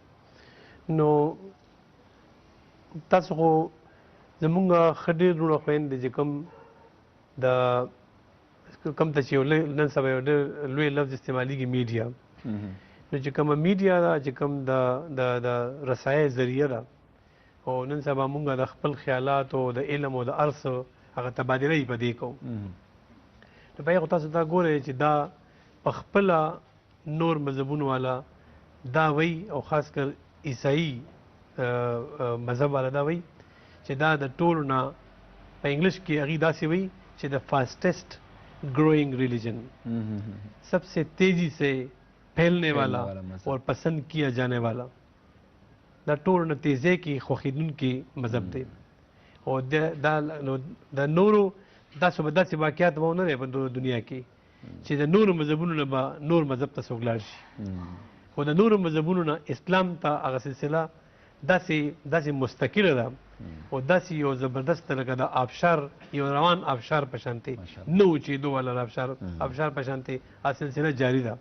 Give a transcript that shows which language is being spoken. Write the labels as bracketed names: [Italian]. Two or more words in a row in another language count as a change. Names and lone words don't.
[Pashto] نو تاسو خو زمونږ ښه ډېر وروڼه خویندې چې کوم ته چې نن سبا یو ډېر لوی لفظ استعمالیږي میډیا، نو چې کومه میډیا ده چې کوم د رسایۍ ذریعه ده او نن سبا مونږ د خپل خیالات او د علم او د ارث هغه تبادله یې په دې کوو. نو بیا خو تاسو دا ګورئ چې دا په خپله نور مذهبونو والا دا وایي او خاص کر عیسائی مذهب والا دا وایي چې دا د ټولو نه په انګلش کې هغې داسې وایي چې د [English] fastest growing religion, [Urdu] سب سے تیزی سے پھیلنے والا اور پسند کیا جانے والا، [Pashto] دا ټولو نه تیزۍ کې خوښېدونکي مذهب دی. او د نورو داسې به داسې واقعات به ونه دی په دنیا کې چې د نورو مذهبونو نه به نور مذهب ته څوک لاړ شي، خو د نورو مذهبونو نه اسلام ته هغه سلسله داسې مستقله ده او داسې یو زبردست لکه د آبشار یو روان آبشار په شانتې نه وچېدو والا آبشار په شانتې هغه سلسله جاري ده.